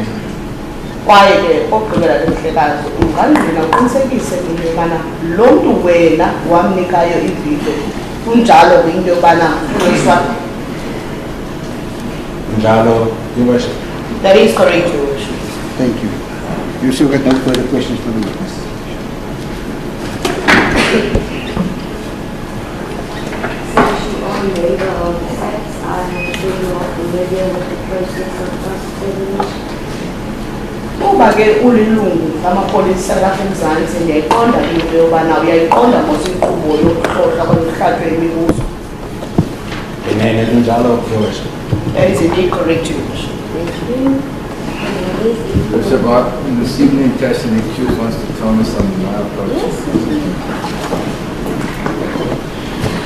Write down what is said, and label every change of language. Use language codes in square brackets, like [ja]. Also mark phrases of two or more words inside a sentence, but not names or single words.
[xh] Kwaye ke okugqibela lomhlekazi ungangena uqinisekise into yobana lo mntu wena wamnikayo ividiyo kunjalo ke into yobana uSwart. Njalo, [en] your worship. That is correct, Your Worship. Thank you. You still got no further questions for the witness. Section on waiver of facts. I am sure you are familiar with the process of cross-examination. [xh] Uba ke ulilungu lamapolisa lapha eMzantsi ndiyayiqonda into yobana uyayiqonda mos inkqubo yokuhlohla kwemihlatho yemibuzo. Ngenene kunjalo, [en] your worship. That is indeed correct, Your Worship. Thank you. Mr. in this evening test, the accused wants to tell me something. My approach. Yes.